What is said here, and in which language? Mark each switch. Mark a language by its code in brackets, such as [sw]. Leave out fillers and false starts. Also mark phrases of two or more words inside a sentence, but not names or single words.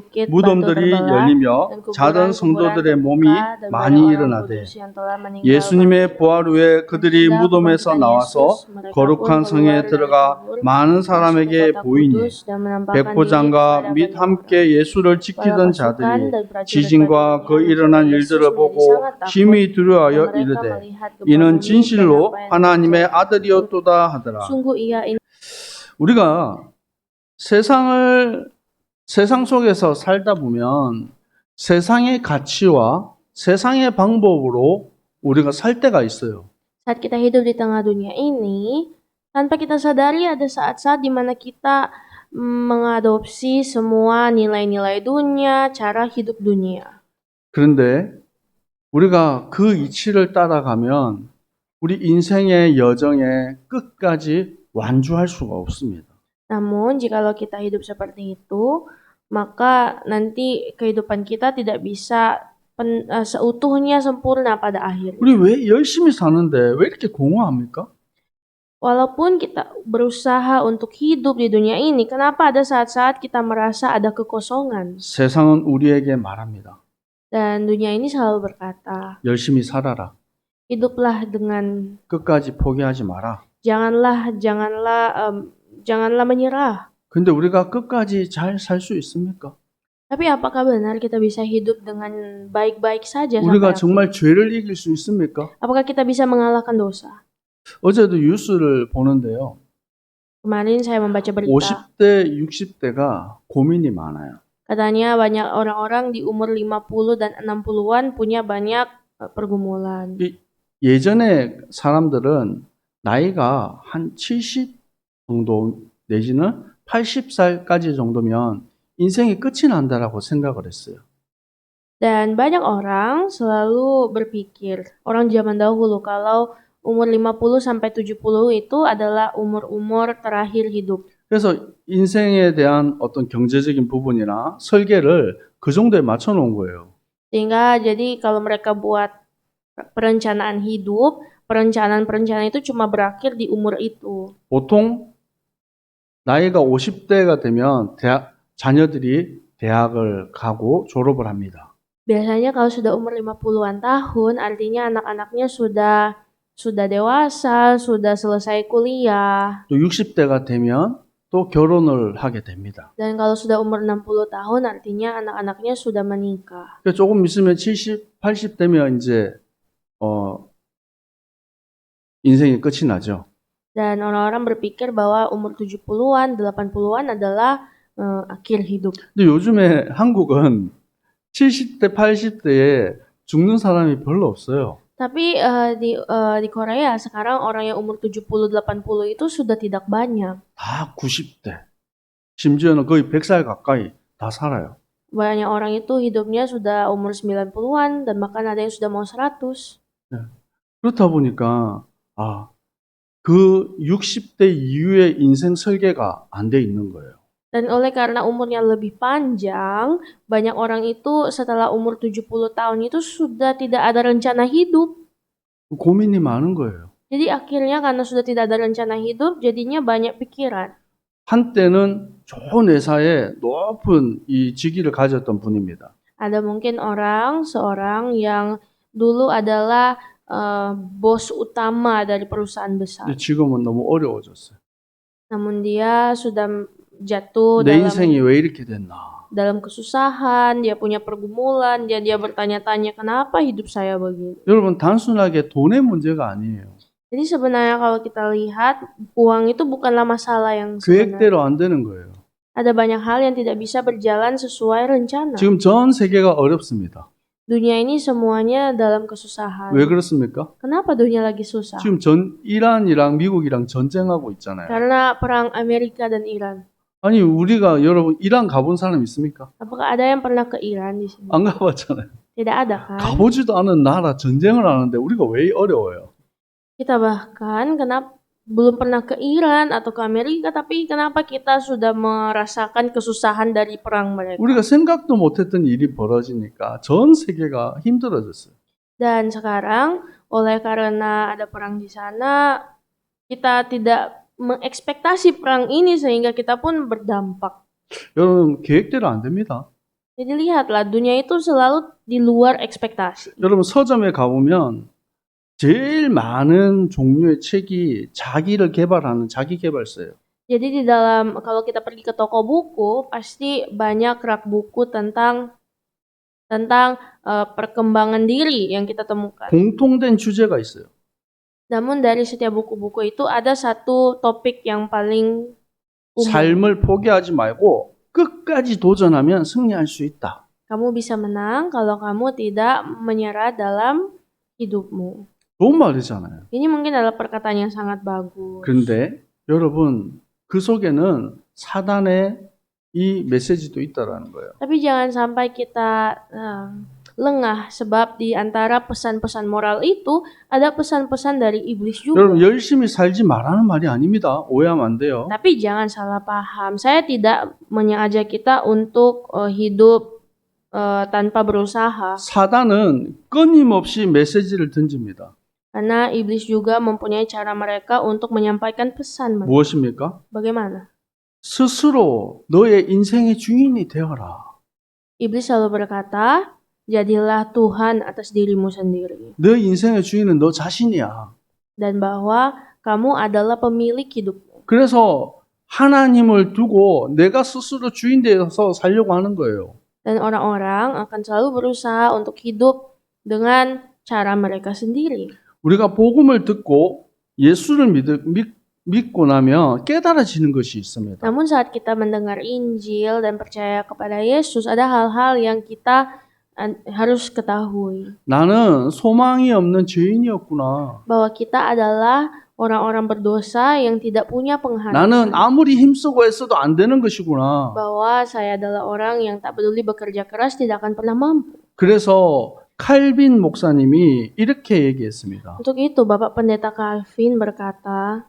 [ko] 무덤들이 열리며 자던 성도들의 몸이 많이 일어나되 예수님의 부활 후에 그들이 무덤에서 나와서 거룩한 성에 들어가 많은 사람에게 보이니 백부장과 및 함께 예수를 지키던 자들이 지진과 그 일어난 일들을 보고 심히 두려워하여 이르되 이는 진실로 하나님의 아들이었도다 하더라. 우리가 세상 속에서 살다 보면 세상의 가치와 세상의 방법으로 우리가 살 때가 있어요. [id] Saat kita hidup di tengah dunia ini, tanpa kita sadari ada saat-saat di mana kita mengadopsi semua nilai-nilai dunia, cara hidup dunia. [ko] 그런데 우리가 그 이치를 따라가면 우리 인생의 여정에 끝까지 완주할 수가 없습니다. [id] Namun, jikalau kita hidup seperti itu, maka nanti kehidupan kita tidak bisa seutuhnya sempurna pada akhirnya. [ko] 우리 왜 열심히 사는데 왜 이렇게 공허합니까? [id] Walaupun kita berusaha untuk hidup di dunia ini, kenapa ada saat-saat kita merasa ada kekosongan? [ko] 세상은 우리에게 말합니다. [id] Dan dunia ini selalu berkata, [ko] 열심히 살아라. [id] hiduplah dengan [ko] 끝까지 포기하지 마라. [id] janganlah menyerah. [ko] 근데 우리가 끝까지 잘 살 수 있습니까? [id] Tapi apakah benar kita bisa hidup dengan baik-baik saja sampai [ko] 우리가 [id] akhir? [ko] 정말 죄를 이길 수 있습니까? [id] Apakah kita bisa mengalahkan dosa? [ko] 어제도 뉴스를 보는데요. [id] Kemarin saya membaca berita. [ko] 50대, 60대가 고민이 많아요. [id] Katanya banyak orang-orang di umur 50 dan 60-an punya banyak pergumulan. [ko] 예전에 사람들은 나이가 한 70 정도 내지는 80살까지 정도면 인생이 끝이 난다라고 생각을 했어요. [id] Dan banyak orang selalu berpikir, orang zaman dahulu kalau umur 50 sampai 70 itu adalah umur-umur terakhir hidup. [ko] 그래서 인생에 대한 어떤 경제적인 부분이나 설계를 그 정도에 맞춰 놓은 거예요. [id] Sehingga jadi kalau mereka buat perencanaan hidup, perencanaan itu cuma berakhir di umur itu. [ko] 보통 나이가 50대가 되면 자녀들이 대학을 가고 졸업을 합니다. [id] Biasanya kalau sudah umur 50-an tahun, artinya anak-anaknya sudah dewasa, sudah selesai kuliah. [ko] 또 60대가 되면 또 결혼을 하게 됩니다. [id] Dan kalau sudah umur 60 tahun, artinya anak-anaknya sudah menikah. [ko] 그러니까 조금 있으면 70, 80 되면 이제 인생이 끝이 나죠. [id] Dan orang-orang berpikir bahwa umur 70-an, 80-an adalah akhir hidup. [ko] 근데 요즘에 한국은 70대, 80대에 죽는 사람이 별로 없어요. [id] Tapi di Korea sekarang orang yang umur 70-80 itu sudah tidak banyak. [ko] 다 90대. 심지어는 거의 100살 가까이 다 살아요. [id] Banyak orang itu hidupnya sudah umur 90-an dan bahkan ada yang sudah mau 100. [ko] 네. 그렇다 보니까 그 60대 이후의 인생 설계가 안 돼 있는 거예요. [id] Dan oleh karena umurnya lebih panjang, banyak orang itu setelah umur 70 tahun itu sudah tidak ada rencana hidup. [ko] 고민이 많은 거예요. [id] Jadi akhirnya karena sudah tidak ada rencana hidup, jadinya banyak pikiran. [ko] 한때는 좋은 회사에 높은 이 직위를 가졌던 분입니다. [id] Ada mungkin seorang yang dulu adalah bos utama dari perusahaan besar. [ko] 지금은 너무 어려워졌어요. [id] Namun dia sudah jatuh [ko] 내 인생이 왜 이렇게 됐나? [id] dalam kesusahan, dia punya pergumulan, dia bertanya-tanya kenapa hidup saya begini. [ko] 여러분 단순하게 돈의 문제가 아니에요. [id] Jadi sebenarnya kalau kita lihat uang itu bukanlah masalah yang sebenarnya. [ko] 계획대로 안 되는 거예요. [id] Ada banyak hal yang tidak bisa berjalan sesuai rencana. [ko] 지금 전 세계가 어렵습니다. [id] Dunia ini semuanya dalam kesusahan. [ko] 왜 그렇습니까? [id] Kenapa dunia lagi susah? [ko] 지금 이란이랑 미국이랑 전쟁하고 있잖아요. [id] Karena perang Amerika dan Iran. [ko] 아니 여러분 이란 가본 사람 있습니까? [id] Apakah ada yang pernah ke Iran di sini? [ko] 안 가봤잖아요. [id] Tidak ada kan? [ko] 가보지도 않은 나라 전쟁을 하는데 우리가 왜 어려워요? [id] Kita bahkan belum pernah ke Iran atau ke Amerika, tapi kenapa kita sudah merasakan kesusahan dari perang mereka? [ko] 우리가 생각도 못했던 일이 벌어지니까 전 세계가 힘들어졌어요. [id] Dan sekarang, oleh karena ada perang di sana, kita tidak mengekspektasi perang ini sehingga kita pun berdampak. [ko] 여러분, 계획대로 안 됩니다. [id] Jadi lihatlah, dunia itu selalu di luar ekspektasi. [ko] 여러분, 서점에 가보면 제일 많은 종류의 책이 자기를 개발하는 자기 개발서예요. [id] Jadi di dalam, kalau kita pergi ke toko buku, pasti banyak rak buku tentang perkembangan diri yang kita temukan. [ko] 공통된 주제가 있어요. [id] Namun dari setiap buku-buku itu ada satu topik yang paling umum. [ko] 삶을 포기하지 말고 끝까지 도전하면 승리할 수 있다. [id] Kamu bisa menang kalau kamu tidak menyerah dalam hidupmu. [ko] 좋은 말이잖아요. [id] Ini mungkin adalah perkataan yang sangat bagus. [ko] 그런데 여러분, 그 속에는 사단의 이 메시지도 있다라는 거예요. [id] Tapi jangan sampai kita lengah, sebab di antara pesan-pesan moral itu ada pesan-pesan dari iblis juga. [ko] 여러분, 열심히 살지 말라는 말이 아닙니다. 오해하면 안 돼요. [id] Tapi jangan salah paham. Saya tidak mengajak kita untuk hidup tanpa berusaha. [ko] 사단은 끊임없이 메시지를 던집니다. [id] Karena iblis juga mempunyai cara mereka untuk menyampaikan pesan mereka. [ko] 무엇입니까? [id] Bagaimana? [ko] 스스로 너의 인생의 주인이 되어라. [id] Iblis selalu berkata, jadilah Tuhan atas dirimu sendiri. [ko] 너 인생의 주인은 너 자신이야. [id] Dan bahwa kamu adalah pemilik hidupmu. [ko] 그래서 하나님을 두고 내가 스스로 주인 되어서 살려고 하는 거예요. [id] Dan orang-orang akan selalu berusaha untuk hidup dengan cara mereka sendiri. [ko] 우리가 복음을 듣고 예수를 믿고 나면 깨달아지는 것이 있습니다. [id] Namun saat kita mendengar Injil dan percaya kepada Yesus, ada hal-hal yang kita harus ketahui. [ko] 나는 소망이 없는 죄인이었구나. [id] Bahwa kita adalah orang-orang berdosa yang tidak punya pengharapan. [ko] 나는 아무리 힘쓰고 애써도 안 되는 것이구나. [id] Bahwa saya adalah orang yang tak peduli bekerja keras tidak akan pernah mampu. [ko] 그래서 칼빈 목사님이 이렇게 얘기했습니다. [id] Untuk itu Bapak Pendeta Calvin berkata